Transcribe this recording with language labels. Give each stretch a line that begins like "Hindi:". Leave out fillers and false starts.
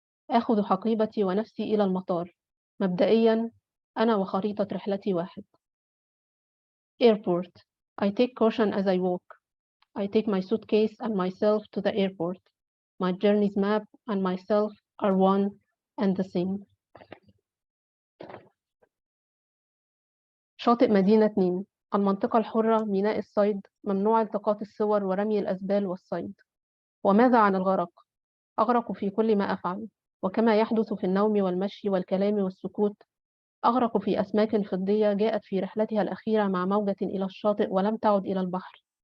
Arabic: آخذ حقيبتي ونفسي إلى المطار. مبدئياً أنا وخريطة رحلتي واحد.
English: Airport. I take caution as I walk. I take my suitcase and myself to the airport. My journey's map and myself are one and the same.
Arabic: شاطئ مدينة 2. المنطقة الحرة، ميناء الصيد، ممنوع التقاط الصور ورمي الأزبال والصيد. وماذا عن الغرق؟ أغرق في كل ما أفعل، وكما يحدث في النوم والمشي والكلام والسكوت، أغرق في أسماك فضية جاءت في رحلتها الأخيرة مع موجة إلى الشاطئ ولم تعد إلى البحر.